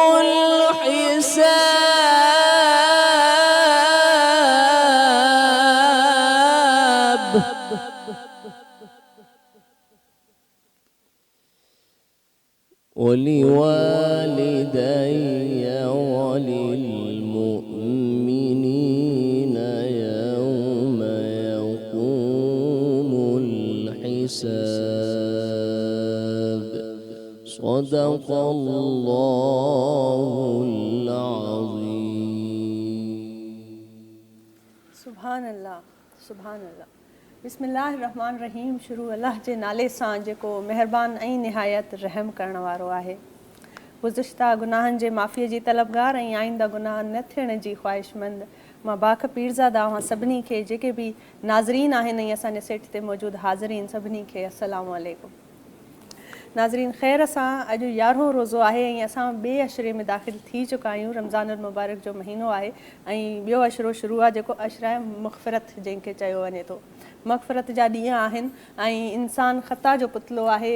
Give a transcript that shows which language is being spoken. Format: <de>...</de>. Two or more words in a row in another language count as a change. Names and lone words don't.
<ar>الحساب ولوالدي وللمؤمنين يوم يقوم الحساب صدق الله العظيم. سبحان اللہ سبحان اللہ. بسم اللہ الرحمن الرحیم.</ar> <sd>شروع اللہ جے नाले सां जेको महिरबान ऐं निहायत रहम करण वारो आहे. गुज़िश्ता गुनाहनि जे माफ़ीअ जी तलबगार ऐं आईंदा गुनाह न थियण जी ख़्वाहिशमंद मां बाख पीरज़ादा अवां सभिनी खे जेके बि नाज़रीन आहिनि ऐं असांजे सेट ते मौजूदु हाज़रीन सभिनी खे</sd> <ar>السلام عليكم.</ar> <sd>नाज़रीन ख़ैर सां अॼु 11हों रोज़ो आहे ऐं असां ॿिए अशरे में दाख़िल थी चुका आहियूं. रमज़ानुल मुबारक जो महीनो आहे ऐं ॿियो अशरो शुरू आहे जेको अशरा मग़फ़िरत जंहिंखे चयो वञे थो. मग़फ़िरत जा ॾींहं आहिनि ऐं इंसानु ख़ता जो पुतलो आहे.</sd>